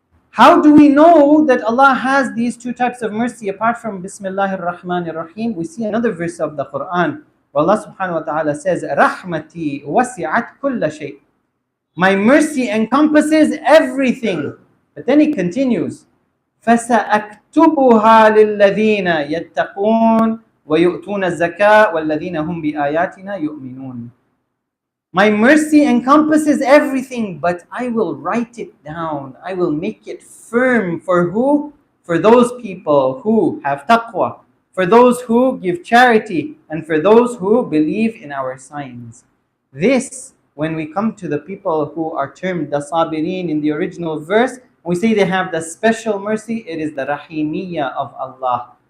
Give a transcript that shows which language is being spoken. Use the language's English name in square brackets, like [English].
[English] How do we know that Allah has these two types of mercy apart from Bismillahir Rahmanir Rahim? We see another verse of the Quran. Allah subhanahu wa ta'ala says, [Arabic] Rahmati wasi'at kulla shay. [English] My mercy encompasses everything. But then He continues, [Arabic] فَسَأَكْتُبُهَا لِلَّذِينَ يَتَّقُونَ وَيُؤْتُونَ الزَّكَاةَ وَالَّذِينَ هُمْ بِآيَاتِنَا يُؤْمِنُونَ. [English] My mercy encompasses everything, but I will write it down. I will make it firm for who? For those people who have taqwa, for those who give charity, and for those who believe in our signs. This, when we come to the people who are termed the Sabirin in the original verse, we say they have the special mercy, it is the Rahimiyya of Allah.